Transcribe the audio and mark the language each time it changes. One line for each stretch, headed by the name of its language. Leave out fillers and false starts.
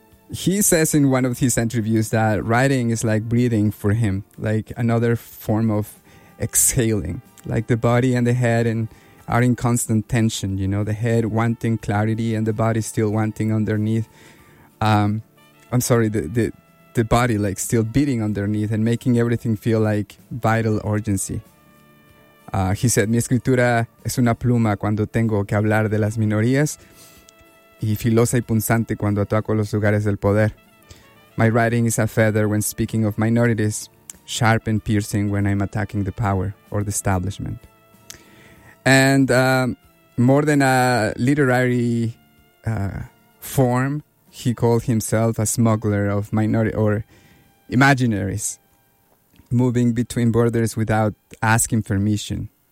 English: He says in one of his interviews that writing is like breathing for him, like another form of exhaling. Like the body and the head are in constant tension, you know, the head wanting clarity and the body still wanting underneath. The body like still beating underneath and making everything feel like vital urgency. He said,
Spanish: mi escritura es una pluma cuando tengo que hablar de las minorías y filosa y punzante cuando ataco los lugares del poder.
English: My writing is a feather when speaking of minorities, sharp and piercing when I'm attacking the power or the establishment. And more than a literary form, he called himself a smuggler of minority or imaginaries, moving between borders without asking permission.